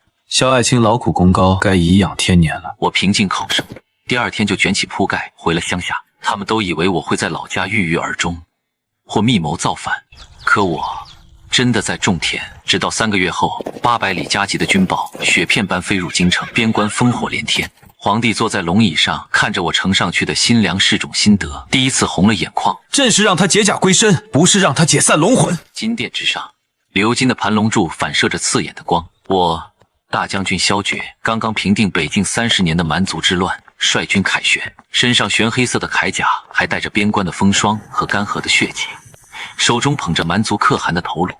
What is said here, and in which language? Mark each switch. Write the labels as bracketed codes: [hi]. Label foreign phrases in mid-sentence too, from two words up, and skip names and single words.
[zh] 蕭愛卿勞苦功高，該頤養天年了。我平靜口授，第二天就捲起鋪蓋回了鄉下。他們都以為我會在老家鬱鬱而終，或密謀造反。可我真的在種田。直到3個月後，800里加急的軍報雪片般飛入京城，邊關烽火連天。皇帝坐在龍椅上，看着我呈上去的新糧食種心得，第一次紅了眼眶。朕是讓他解甲歸身，不是讓他解散龙魂。金殿之上，鎏金的盤龙柱反射着刺眼的光。我大将軍萧决刚刚平定北境30年的蠻族之亂，率軍凱旋，身上玄黑色的鎧甲還帶着邊關的風霜和干涸的血跡，手中捧着蠻族可汗的头顱。